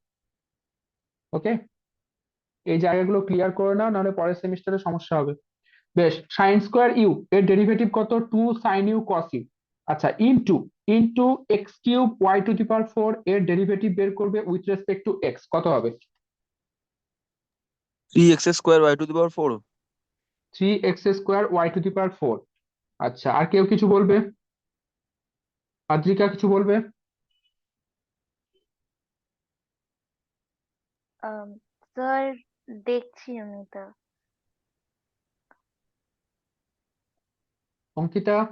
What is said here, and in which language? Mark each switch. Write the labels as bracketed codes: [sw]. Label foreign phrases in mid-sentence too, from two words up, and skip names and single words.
[bn] ওকে, এই জায়গাগুলো ক্লিয়ার করে নাও, নাহলে পরের সেমিস্টারে সমস্যা হবে। বেশ, [en] sine square u [bn] এর ডেরিভেটিভ কত? [en] 2 sin u cos u। [bn] আচ্ছা, [en] into into x cube y to the power 4 [bn] এর ডেরিভেটিভ বের করবে [en] with respect to x, [bn] কত হবে? [en] 3x² y⁴। [bn] 3x² y⁴। আচ্ছা, আর কেউ কিছু বলবে? আদ্রিকা কিছু বলবে? স্যার, দেখছি আমি তা। অঙ্কিতা?